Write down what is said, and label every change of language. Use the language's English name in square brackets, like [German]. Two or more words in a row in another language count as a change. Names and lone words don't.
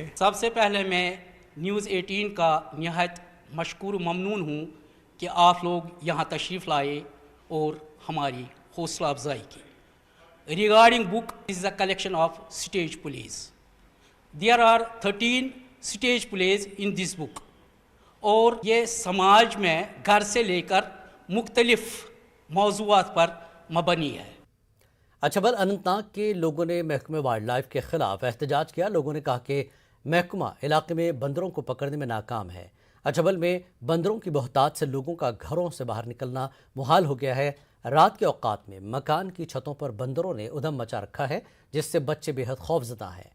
[Urdu] سب سے پہلے میں نیوز 18 کا نہایت مشکور و ممنون ہوں کہ آپ لوگ یہاں تشریف لائے اور ہماری حوصلہ افزائی کی۔ [English] Regarding book is a collection of stage plays, there are 13 stage plays in this book, [Urdu] اور یہ سماج میں گھر سے لے کر مختلف موضوعات پر مبنی ہے۔ اچھبل اننت ناگ کے لوگوں نے محکمہ [English] wildlife [Urdu] کے خلاف احتجاج کیا۔ لوگوں نے کہا کہ محکمہ علاقے میں بندروں کو پکڑنے میں ناکام ہے۔ اچھبل میں بندروں کی بہتات سے لوگوں کا گھروں سے باہر نکلنا محال ہو گیا ہے۔ رات کے اوقات میں مکان کی چھتوں پر بندروں نے ادھم مچا رکھا ہے، جس سے بچے بے حد خوفزدہ ہیں۔